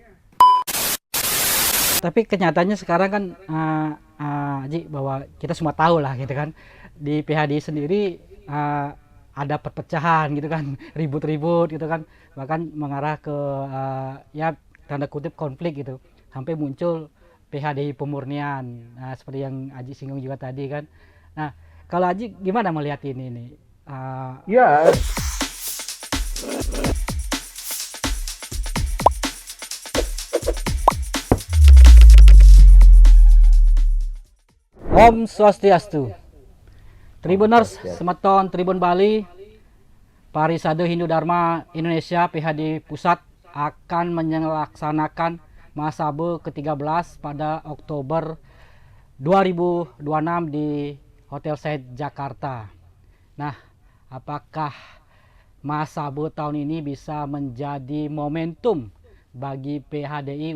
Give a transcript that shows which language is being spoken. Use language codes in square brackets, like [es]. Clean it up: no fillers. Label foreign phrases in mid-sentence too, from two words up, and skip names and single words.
[id] Tapi kenyataannya sekarang kan Ji, bahwa kita semua tahu lah gitu kan di PHD sendiri ada perpecahan gitu kan ribut-ribut gitu kan bahkan mengarah ke ya tanda kutip konflik gitu sampai muncul PHDI pemurnian seperti yang Aji singgung juga tadi kan. Nah kalau Aji gimana melihat ini nih? Uh, Ya, [sa] Om Swastiastu. Om [id] Tribuners, [sa] Swastiastu. [id] Semeton Tribun Bali, Parisade Hindu Dharma Indonesia PHD Pusat akan menyelaksanakan Mahasabe ke-13 pada Oktober 2026 di Hotel Said Jakarta. Nah, apakah Mahasabe tahun ini bisa menjadi momentum bagi PHDI